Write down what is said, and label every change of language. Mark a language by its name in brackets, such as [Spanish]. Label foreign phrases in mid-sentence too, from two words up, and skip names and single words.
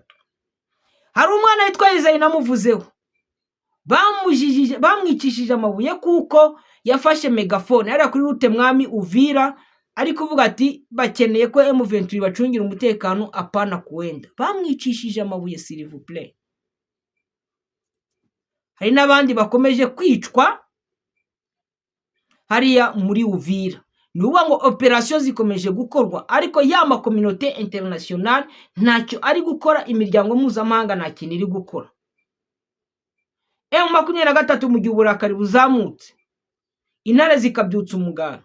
[Kinyarwanda] Hari umwana witwa Isayi namuvuzeho, bamwicishije amabuye kuko yafashe megafone ari kuri route Mwami Uvira, ari kuvuga ati bakeneye ko M23 bacungira umutekano apana kuwenda. Bamwicishije amabuye [French] s'il vous plaît. [Kinyarwanda] Hari n'abandi bakomeje kwicwa hariya muri Uvira. Nuba ngo operation zikomeje gukorwa, ariko ya [French] communauté internationale [Kinyarwanda] ntacyo ari gukora. Imiryango mpuzamahanga nta kintu iri gukora. M23 mu gihe uburakari buzamutse, intare zikabyutsa umugara.